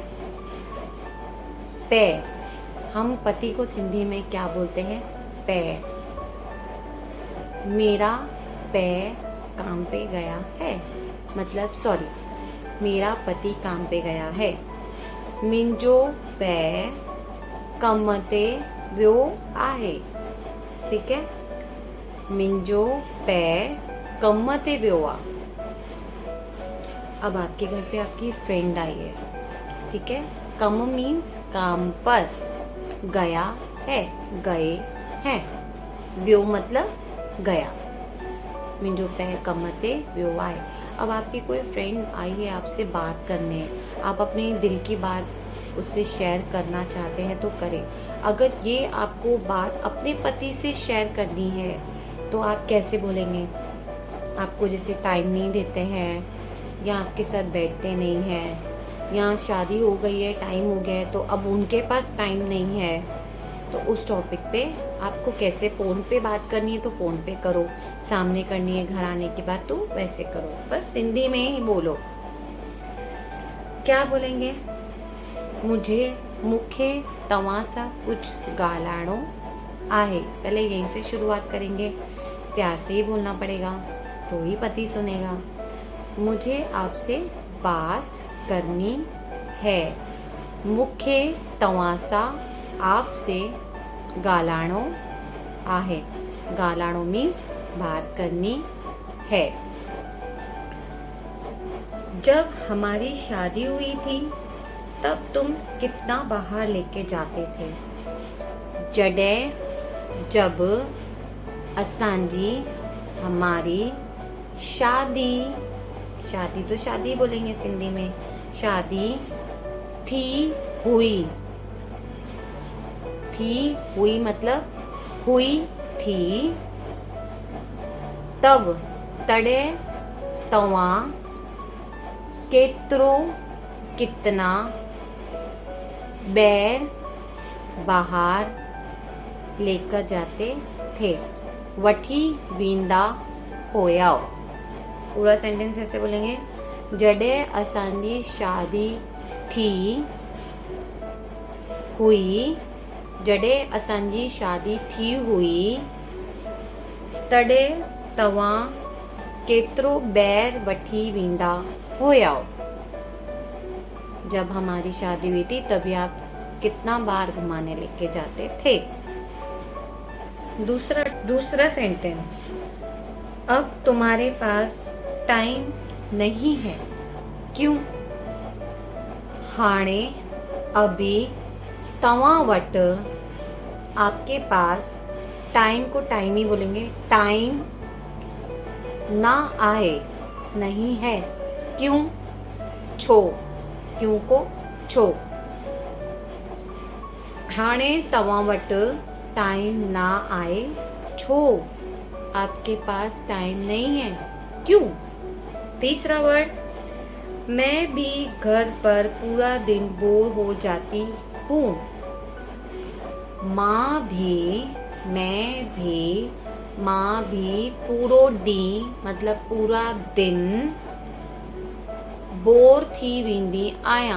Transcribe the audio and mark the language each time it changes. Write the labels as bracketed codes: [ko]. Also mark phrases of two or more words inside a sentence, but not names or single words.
[hi] पे, हम पति को सिंधी में क्या बोलते हैं? पे। मेरा पे काम पे गया है, मतलब सॉरी, मेरा पति काम पे गया है। [sd] मिंजो पे कम ते वियो आहे, [hi] ठीक है। [sd] मिंजो पे कम ते वियो आ। [hi] अब आपके घर पे आपकी फ्रेंड आई है, ठीक है। कम मीन्स काम पर, गया है, गए हैं, वियो मतलब गया। [sd] मिंजो पे कम ते वियो आहे। [hi] अब आपकी कोई फ्रेंड आई है आपसे बात करने, आप अपने दिल की बात उससे शेयर करना चाहते हैं तो करें। अगर ये आपको बात अपने पति से शेयर करनी है तो आप कैसे बोलेंगे? आपको जैसे टाइम नहीं देते हैं, या आपके साथ बैठते नहीं हैं, या शादी हो गई है, टाइम हो गया है तो अब उनके पास टाइम नहीं है, तो उस टॉपिक पे आपको कैसे, फ़ोन पे बात करनी है तो फ़ोन पे करो, सामने करनी है घर आने के बाद तो वैसे करो, पर सिंधी में ही बोलो। क्या बोलेंगे? [sd] मूंखे तव्हां सां कुछ ॻाल्हाइणो आहे। [hi] पहले यहीं से शुरुआत करेंगे, प्यार से ही बोलना पड़ेगा तो ही पति सुनेगा। मुझे आपसे बात करनी है। [sd] मूंखे तव्हां सां आपसे ॻाल्हाइणो आहे। [hi] ॻाल्हाइणो मीन्स बात करनी है। जब हमारी शादी हुई थी तब तुम कितना बाहर लेके जाते थे? जब असांजी, हमारी शादी, शादी तो शादी बोलेंगे सिंधी में, शादी थी हुई, थी हुई मतलब हुई थी, तब [sd] तड़े तव्हां केतिरो, [hi] कितना, बैर बाहर लेकर जाते थे, [sd] वठी वींदा होया। [hi] पूरा सेंटेंस ऐसे बोलेंगे, [sd] जडे असांजी शादी थी हुई, जडे असांजी शादी थी हुई, तडे तव्हां केतिरो बैर वठी वींदा होया। [hi] जब हमारी शादी हुई थी तभी आप कितना बार घुमाने लेके जाते थे। दूसरा सेंटेंस, अब तुम्हारे पास टाइम नहीं है, क्यों? हाणे अभी [sd] तव्हां वट, [hi] आपके पास, टाइम को टाइम ही बोलेंगे, [sd] टाइम ना आए, [hi] नहीं है, क्यों? छो, क्यों को छो। [sd] हाणे तव्हां वट टाइम ना आए, [hi] छो आपके पास टाइम नहीं है, क्यों? तीसरा वर्ड, मैं भी घर पर पूरा दिन बोर हो जाती हूँ। [sd] माँ भी, [hi] मैं भी, [sd] माँ भी पूरो डी [hi] मतलब पूरा दिन, [sd] बोर थी वींदी आया।